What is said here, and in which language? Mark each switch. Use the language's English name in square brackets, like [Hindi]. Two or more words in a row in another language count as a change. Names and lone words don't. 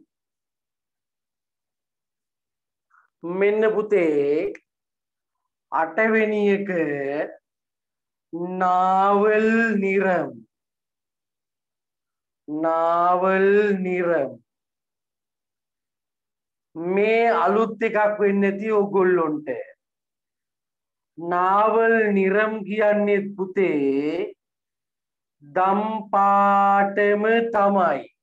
[Sinhala] මෙන්න පුතේ 8 වෙනි එක नावल निरम नावल निरम මේ අලුත් එකක් වෙන්නේ නැති ඕගොල්ලොන්ට नावल निरम කියන්නේ පුතේ දම් පාටම තමයි